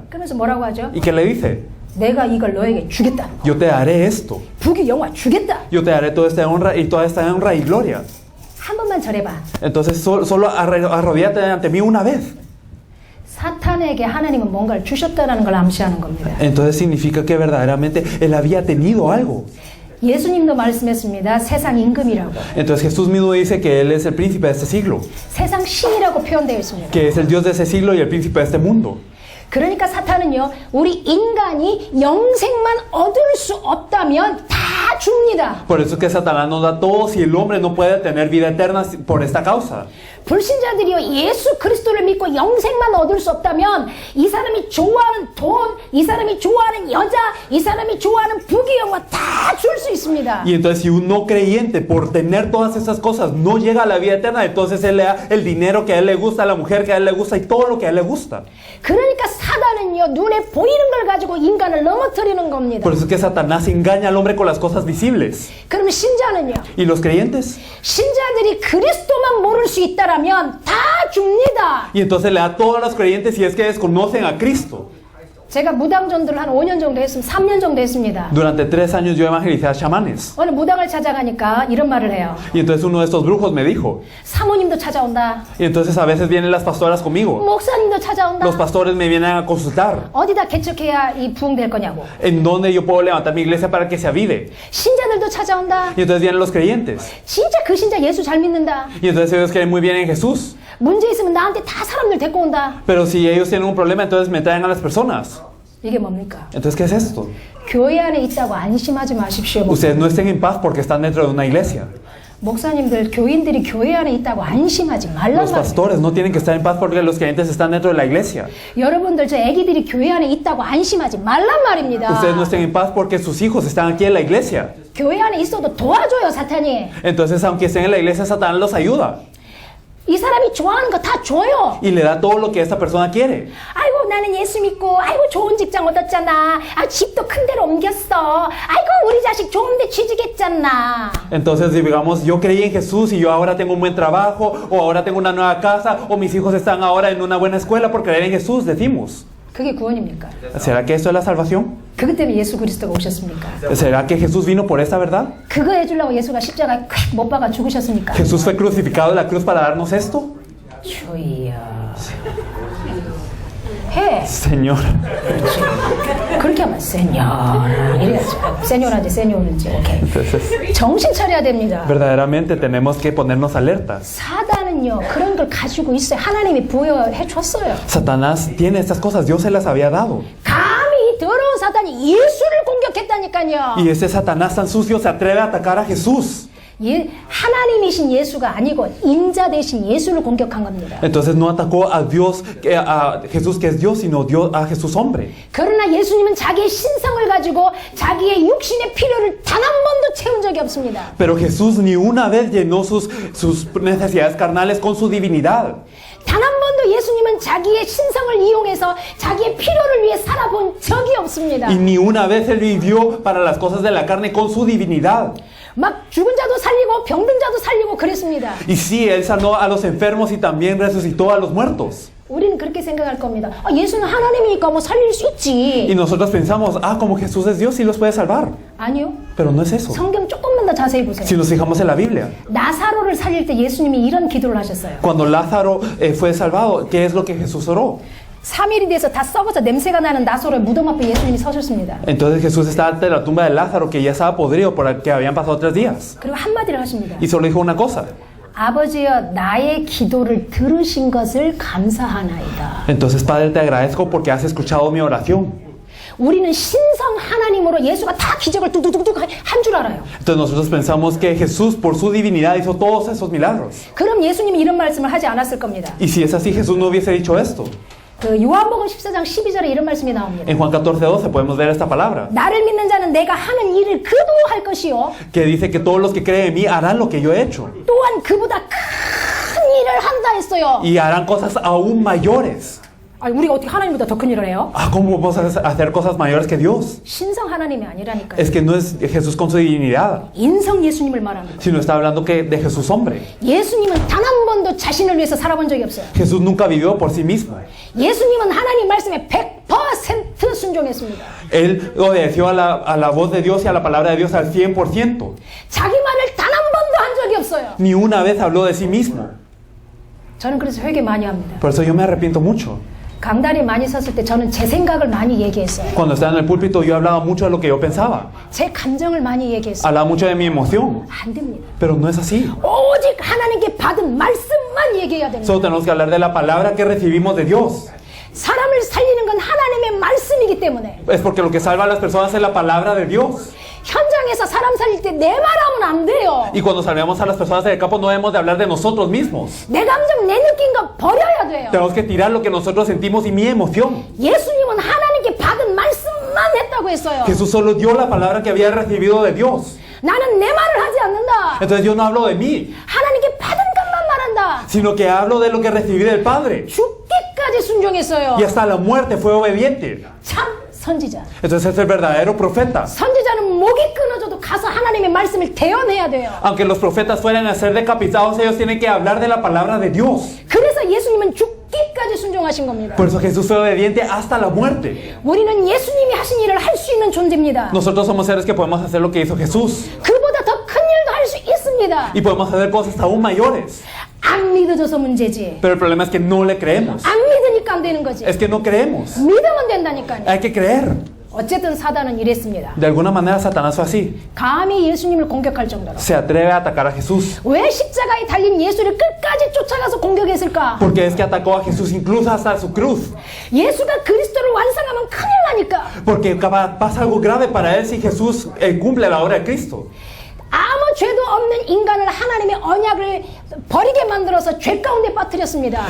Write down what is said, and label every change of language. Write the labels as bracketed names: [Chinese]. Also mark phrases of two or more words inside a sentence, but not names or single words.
[Korean] 그러면서 뭐라고 하죠? [Spanish] ¿Y qué le dice? [Korean] 내가 이걸 너에게 주겠다. [Spanish] Yo te daré esto. [Korean] 부귀 영화 주겠다. [Spanish] Yo te daré toda esta honra y gloria. [Korean] 한 번만 절해봐. [Spanish] Entonces solo arrodíllate ante mí una vez. [Korean] 사탄에게 하나님은 뭔가를 주셨다는 걸 암시하는 겁니다. [Spanish] Entonces significa que verdaderamente él había tenido algo. [Korean] 예수님도 말씀했습니다. 세상 임금이라고. [Spanish] Entonces Jesús mismo dice que él es el príncipe de este siglo, [Korean] 세상 신이라고 표현되어 있습니다. [Spanish] que es el Dios de ese siglo y el príncipe de este mundo. [Korean] 그러니까 사탄은요, 우리 인간이 영생만 얻을 수 없다면 다 줍니다. [Spanish] Por eso es que Satanás nos da todo si el hombre no puede tener vida eterna por esta causa. [Korean] 불신자들이요, 예수 그리스도를 믿고 영생만 얻을 수 없다면 이 사람이 좋아하는 돈, 이 사람이 좋아하는 여자, 이 사람이 좋아하는 부귀 영화 다 줄 수 있습니다. [Spanish] Y entonces si un no creyente por tener todas esas cosas no llega a la vida eterna, entonces él le da el dinero que a él le gusta, la mujer que a él le gusta y todo lo que a él le gusta. [Korean] 그러니까 사단은요, 눈에 보이는 걸 가지고 인간을 넘어뜨리는 겁니다. [Spanish] Por eso es que Satanás engaña al hombre con las cosas visibles. [Korean] 그럼 신자는요? [Spanish] ¿Y los creyentes? [Korean] 신자들이 그리스도만 모를 수 있다라면 다 줍니다. [Spanish] Y entonces le da a todos los creyentes si es que desconocen a Cristo. [Korean] 제가 무당 전도를 한 5년 정도 했으면 3년 정도 했습니다. [Spanish] Durante 3 años yo evangelicé a chamanes. [Korean] 어느 무당을 찾아가니까 이런 말을 해요. [Spanish] Y entonces uno de estos brujos me dijo. [Korean] 사모님도 찾아온다. [Spanish] Y entonces a veces vienen las pastoras conmigo. [Korean] 목사님도 찾아온다. [Spanish] Los pastores me vienen a consultar. [Korean] 어디다 개척해야 이 부흥될 거냐고. [Spanish] ¿En dónde yo puedo levantar mi iglesia para que se avive? [Korean] 신자들도 찾아온다. [Spanish] Y entonces vienen los creyentes. [Korean] 진짜 그 신자 예수 잘 믿는다. [Spanish] Y entonces ellos creen muy bien en Jesús. [Korean] 문제 있으면 나한테 다 사람들 데리고 온다. [Spanish] Pero si ellos tienen un problema, entonces me traen a las personas. [Korean] 이게 뭡니까? [Spanish] Entonces, ¿qué es esto? [Korean] 교회 안에 있다고 안심하지 마십시오. [Spanish] Ustedes no estén en paz porque están dentro de una iglesia. [Korean] 목사님들, 교인들이 교회 안에 있다고 안심하지 말란 [Spanish] Los [Korean] 말이에요. [Spanish] pastores no tienen que estar en paz porque los creyentes están dentro de la iglesia. [Korean] 여러분들 저 애기들이 교회 안에 있다고 안심하지 말란 말입니다. [Spanish] Ustedes no estén en paz porque sus hijos están aquí en la iglesia. [Korean] 교회 안에 있어도 도와줘요, 사탄이. [Spanish] Entonces, aunque estén en la iglesia, Satanás los ayuda [Korean] 이 사람이 좋아하는 거 다 줘요. [Spanish] y le da todo lo que esta persona quiere. [Korean] 아이고 나는 예수 믿고 아이고 좋은 직장 얻었잖아. 아 집도 큰 데로 옮겼어. 아이고 우리 자식 좋은 데 취직했잖아. [Spanish] Entonces, digamos, yo creí en Jesús y yo ahora tengo un buen trabajo, o ahora tengo una nueva casa, o mis hijos están ahora en una buena escuela por creer en Jesús, decimos. [Korean] 그게 구원입니까? [Spanish] ¿Será que esto es la salvación? [Korean] 그것 때문에 예수 그리스도가 오셨습니까? [Spanish] ¿Será que Jesús vino por esta verdad? [Korean] 그거 해주려고 예수가 십자가에 콱 못 박아 죽으셨습니까? [Spanish] ¿Jesús fue crucificado en la cruz para darnos esto? [Korean] 주여 해. [Spanish] Señor. [Korean] 그렇게 하면 세뇨라 이래야지. 세뇨라지 세뇨는지. 오케이. [Spanish] Entonces, [Korean] 정신 차려야 됩니다. [Spanish] verdaderamente tenemos que ponernos alertas. [Korean] 사단은요 그런 걸 가지고 있어요. 하나님이 부여해 줬어요. [Spanish] Satanás tiene estas cosas, Dios se las había dado. [Korean] 감히 이 더러운 사단이 예수를 공격했다니까요. [Spanish] Y ese Satanás tan sucio se atreve a atacar a Jesús. [Korean] 하나님이신 예수가 아니고 인자 대신 예수를 공격한 겁니다. [Spanish] Entonces no atacó a Dios, a Jesús que es Dios, sino a Jesús hombre. [Korean] 그러나 예수님은 자기의 신성을 가지고 자기의 육신의 필요를 단 한 번도 채운 적이 없습니다. [Spanish] Pero Jesús ni una vez llenó sus necesidades carnales con su divinidad. [Korean] 단 한 번도 예수님은 자기의 신성을 이용해서 자기의 필요를 위해 살아본 적이 없습니다. [Spanish] Y ni una vez Él vivió para las cosas de la carne con su divinidad. [Korean] 막 죽은 자도 살리고 병든 자도 살리고 그랬습니다. [Spanish] Y sí, Él sanó a los enfermos y también resucitó a los muertos. [Korean] 우리는 그렇게 생각할 겁니다. 예수는 하나님이니까 뭐 살릴 수 있지. [Spanish] Y nosotros pensamos, como Jesús es Dios, sí los puede salvar. [Korean] 아니요. [Spanish] Pero no es eso. [Korean] 성경 조금만 더 자세히 보세요. [Spanish] Si nos fijamos en la Biblia, [Korean] 나사로를 살릴 때 예수님이 이런 기도를 하셨어요. [Spanish] cuando Lázaro fue salvado, ¿qué es lo que Jesús oró? [Korean] 3일이 돼서 다 썩어서 냄새가 나는 나사로의 무덤 앞에 예수님이 서셨습니다. [Spanish] Entonces Jesús estaba ante la tumba de Lázaro, que ya estaba podrido porque habían pasado 3 días. [Korean] 그리고 한마디를 하십니다. [Spanish] Y solo dijo una cosa. [Korean] 아버지여 나의 기도를 들으신 것을 감사하나이다. [Spanish] Entonces, Padre, te agradezco porque has escuchado mi oración. [Korean] 우리는 신성 하나님으로 예수가 다 기적을 뚝뚝뚝뚝 한 줄 알아요. [Spanish] Entonces nosotros pensamos que Jesús por su divinidad hizo todos esos milagros. [Korean] 그럼 예수님이 이런 말씀을 하지 않았을 겁니다. [Spanish] Y si es así, Jesús no hubiese dicho esto. [Korean] 그 요한복음 14장 12절에 이런 말씀이 나옵니다. [Spanish] En Juan 14:12 podemos ver esta palabra, [Korean] 나를 믿는 자는 내가 하는 일을 그도 할 것이요 [Spanish] que dice que todos los que creen en mí harán lo que yo he hecho. [Korean] 또한 그보다 큰 일을 한다 했어요. [Spanish] Y harán cosas aún mayores. [Korean] 아니, 우리가 어떻게 하나님보다 더 큰 일을 해요? [Spanish] ¿Cómo vamos a hacer cosas mayores que Dios? [Korean] 신성 하나님이 아니라니까요. [Spanish] Es que no es Jesús con su divinidad, [Korean] 인성 예수님을 말합니다. [Spanish] sino está hablando que de Jesús hombre. [Korean] 예수님은 단 한 번도 자신을 위해서 살아본 적이 없어요. [Spanish] Jesús nunca vivió por sí mismo. [Korean] 예수님은 하나님 말씀에 100% 순종했습니다. [Spanish] Él obedeció a la voz de Dios y a la palabra de Dios al 100%. [Korean] 자기 말을 단 한 번도 한 적이 없어요. [Spanish] Ni una vez habló de sí mismo. [Korean] 저는 그래서 회개 많이 합니다. [Spanish] Por eso yo me arrepiento mucho. [Korean] 강단에 많이 섰을 때 저는 제 생각을 많이 얘기했어요. [Spanish] Cuando estaba en el púlpito yo hablaba mucho de lo que yo pensaba. [Korean] 제 감정을 많이 얘기했어요. [Spanish] Hablaba mucho de mi emoción. [Korean] 안 됩니다. [Spanish] Pero no es así. [Korean] 오직 하나님께 받은 말씀만 얘기해야 됩니다. [Spanish] Solo tenemos que hablar de la palabra que recibimos de Dios. [Korean] 사람을 살리는 건 하나님의 말씀이기 때문에 [Spanish] Es porque lo que salva a las personas es la palabra de Dios. [Korean] 현장에서 사람 살릴 때 내 말하면 안 돼요. [Spanish] Y cuando salvemos a las personas del campo no debemos de hablar de nosotros mismos. [Korean] 내 감정, 내 느낀 거 버려야 돼요. [Spanish] Tenemos que tirar lo que nosotros sentimos y mi emoción. [Korean] 예수님은 하나님께 받은 말씀만 했다고 했어요. [Spanish] Jesús solo dio la palabra que había recibido de Dios. [Korean] 나는 내 말을 하지 않는다. [Spanish] Entonces yo no hablo de mí, [Korean] 하나님께 받은 것만 말한다. [Spanish] sino que hablo de lo que recibí del Padre. [Korean] 죽기까지 순종했어요. [Spanish] Y hasta la muerte fue obediente. [Korean] 참 선지자. [Spanish] Entonces es el verdadero profeta. [Korean] 선지자는 목이 끊어져도 가서 하나님의 말씀을 대언해야 돼요. [Spanish] Aunque los profetas fueran a ser decapitados, ellos tienen que hablar de la palabra de Dios. [Korean] 그래서 예수님은 죽기까지 죽기까지 순종하신 겁니다. [Spanish] Por eso Jesús fue obediente hasta la muerte. [Korean] 우리는 예수님이 하신 일을 할 수 있는 존재입니다. [Spanish] Nosotros somos seres que podemos hacer lo que hizo Jesús. [Korean] 그보다 더 큰 일도 할 수 있습니다. [Spanish] Y podemos hacer cosas aún mayores. [Korean] 안 믿어져서 문제지. [Spanish] Pero el problema es que no le creemos. [Korean] 안 믿으니까 안 되는 거지. [Spanish] Es que no creemos. [Korean] 믿으면 된다니까요. [Spanish] Hay que creer. [Korean] 어쨌든 사단은 이랬습니다. [Spanish] De alguna manera Satanás fue así. [Korean] 감히 예수님을 공격할 정도로. [Spanish] Se atreve a atacar a Jesús. [Korean] 왜 십자가에 달린 예수를 끝까지 쫓아가서 공격했을까? [Spanish] Porque es que atacó a Jesús incluso hasta su cruz. [Korean] 예수가 그리스도를 완성하면 큰일 나니까. [Spanish] Porque pasa algo grave para él si Jesús cumple la obra de Cristo. [Korean] 아무 죄도 없는 인간을 하나님의 언약을 버리게 만들어서 죄 가운데 빠뜨렸습니다.